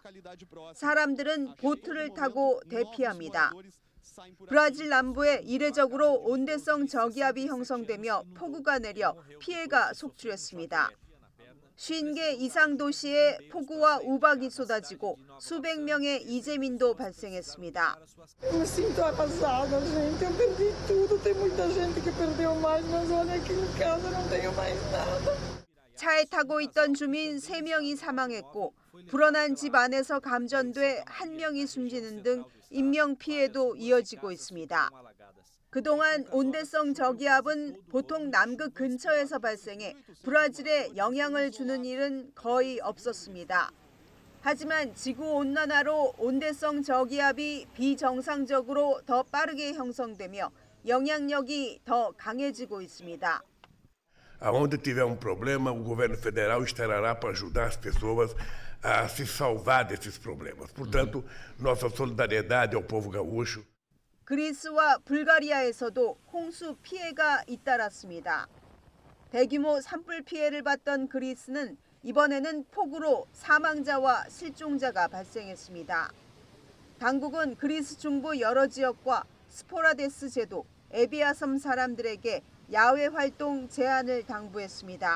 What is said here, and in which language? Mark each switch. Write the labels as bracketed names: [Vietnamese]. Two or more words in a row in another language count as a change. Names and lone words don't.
[Korean] 사람들은 보트를 타고 대피합니다. 브라질 남부에 이례적으로 온대성 저기압이 형성되며 폭우가 내려 피해가 속출했습니다. 50개 이상 도시에 폭우와 우박이 쏟아지고 수백 명의 이재민도 발생했습니다. [Portuguese] Me sinto arrasada, gente. Eu perdi tudo. Tem muita gente que perdeu mais, mas olha aqui em casa não tenho mais nada. [Korean] 차에 타고 있던 주민 3명이 사망했고 불어난 집 안에서 감전돼 1명이 숨지는 등 인명피해도 이어지고 있습니다. 그동안 온대성 저기압은 보통 남극 근처에서 발생해 브라질에 영향을 주는 일은 거의 없었습니다. 하지만 지구온난화로 온대성 저기압이 비정상적으로 더 빠르게 형성되며 영향력이 더 강해지고 있습니다. [Portuguese] Aonde tiver problema, o governo federal estará para ajudar as pessoas a se salvar desses problemas. Portanto, nossa solidariedade ao povo gaúcho. [Korean] 그리스와 불가리아에서도 홍수 피해가 잇따랐습니다. 대규모 산불 피해를 봤던 그리스는 이번에는 폭우로 사망자와 실종자가 발생했습니다. 당국은 그리스 중부 여러 지역과 스포라데스 제도, 에비아섬 사람들에게 야외 활동 제한을 당부했습니다.